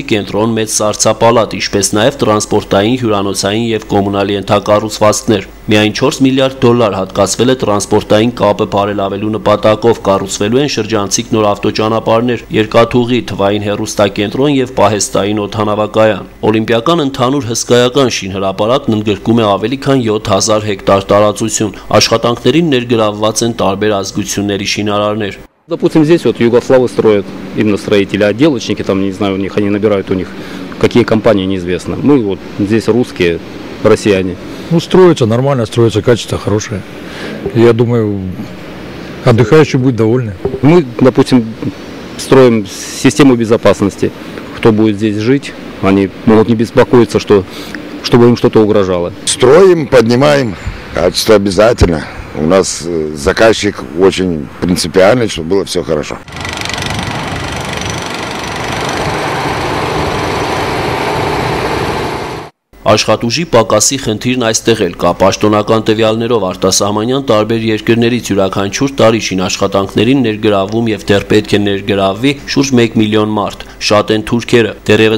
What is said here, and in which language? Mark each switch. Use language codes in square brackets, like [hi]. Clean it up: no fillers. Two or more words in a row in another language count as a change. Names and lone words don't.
[hy] կենտրոն, մեծ սառցապալատ, ինչպես նաև տրանսպորտային, հյուրանոցային եւ կոմունալ ենթակառուցվածքներ։ Միայն 4 միլիարդ դոլար հատկացվել է տրանսպորտային կապը բարելավելու նպատակով, կառուցվելու են շրջանցիկ նոր ավտոճանապարհներ, երկաթուղի, թվային հեռուստակենտրոն եւ պահեստային օդանավակայան։ Օլիմպիական ընդհանուր հսկայական շինհրապարակն ընդգրկում է ավելի քան 7000 հեկտար տարածություն։ Աշխատանքներին ներգրավված են տարբեր ազգությունների շինարարներ։ [ru] Допустим, здесь вот югославы строят, именно строители, отделочники, там, не знаю, у них, они набирают у них, какие компании, неизвестно. Мы вот здесь русские, россияне. Ну, строится нормально, строится, качество хорошее. Я думаю, отдыхающие будут довольны. Мы, допустим, строим систему безопасности. Кто будет здесь жить, они могут не беспокоиться, чтобы им что-то угрожало. Строим, поднимаем, качество обязательно. У нас заказчик очень принципиальный, чтобы было все хорошо. [hy] Աշխատուժի պակասի խնդիրն այստեղ էլ կա։ Պաշտոնական տվյալներով արտասահմանյան տարբեր երկրներից յուրաքանչյուր տարի շինաշխատանքներին ներգրավում եւ դեռ պետք է ներգրավվի շուրջ 1 միլիոն մարդ։ Շատ են թուրքերը։ Դեռևս